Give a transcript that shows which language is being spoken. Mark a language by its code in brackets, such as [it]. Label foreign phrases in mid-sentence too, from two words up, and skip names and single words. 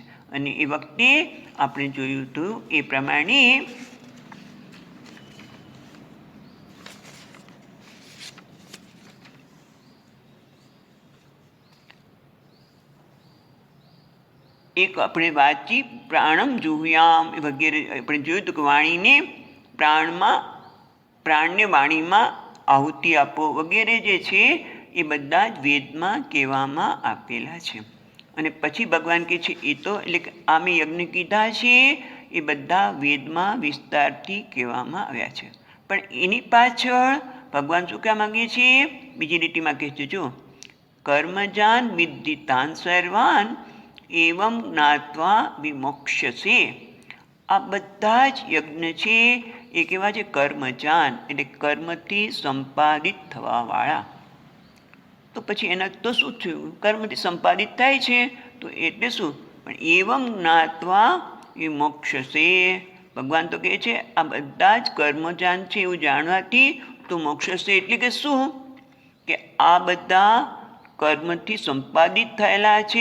[gu] અને એ વખતે આપણે જોયું હતું એ પ્રમાણે એક આપણે વાંચી [sa] प्राणम् जुह्याम [gu] વગેરે આપણે જોયું હતું કે વાણીને પ્રાણને વાણીમાં આહુતિ આપો વગેરે જે છે એ બધા જ વેદમાં કહેવામાં આપેલા છે. અને પછી ભગવાન કહે છે એ તો એટલે કે આ મેં યજ્ઞ કીધા છે એ બધા વેદમાં વિસ્તારથી કહેવામાં આવ્યા છે, પણ એની પાછળ ભગવાન શું કહેવા માંગે છે, બીજી લીટીમાં કહે છે, જો [sa] कर्मजान् विद्धितान् सर्वान् एवम् ज्ञात्वा विमोक्ष्यसे, [gu] આ બધા જ યજ્ઞ છે એ કેવા છે, કર્મજાન એટલે કર્મથી સંપાદિત થવાવાળા. તો પછી એના તો શું થયું, કર્મથી સંપાદિત થાય છે તો એટલે શું, પણ [sa] एवम् ज्ञात्वा विमोक्ष्यसे, [gu] ભગવાન તો કહે છે આ બધા જ કર્મજાન છે એવું જાણવાથી તો મોક્ષસે, એટલે કે શું, કે આ બધા કર્મથી સંપાદિત થયેલા છે.